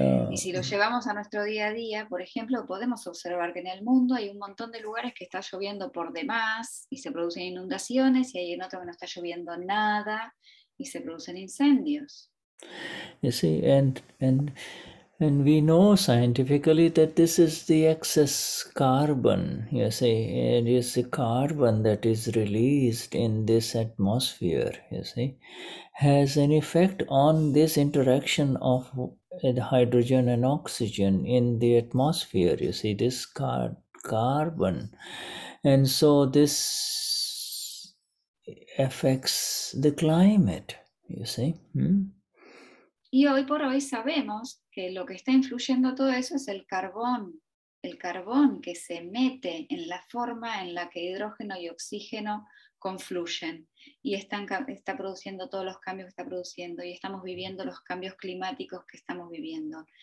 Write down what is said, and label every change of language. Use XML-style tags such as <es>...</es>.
<es>Y si lo llevamos a nuestro día a día, por ejemplo, podemos observar que en el mundo hay un montón de lugares que está lloviendo por demás y se producen inundaciones, y hay en otro que no está lloviendo nada y se producen incendios.</es> <en>You see, and we know scientifically that this is the excess carbon, you see, it is the carbon that is released in this atmosphere, you see, has an effect on this interaction of hydrogen and oxygen in the atmosphere, you see, this carbon. And so this affects the climate, you see.</en> <es>Y hoy por hoy sabemos que lo que está influyendo todo eso es el carbón que se mete en la forma en la que hidrógeno y oxígeno confluyen y está produciendo todos los cambios que está produciendo, y estamos viviendo los cambios climáticos que estamos viviendo.</es>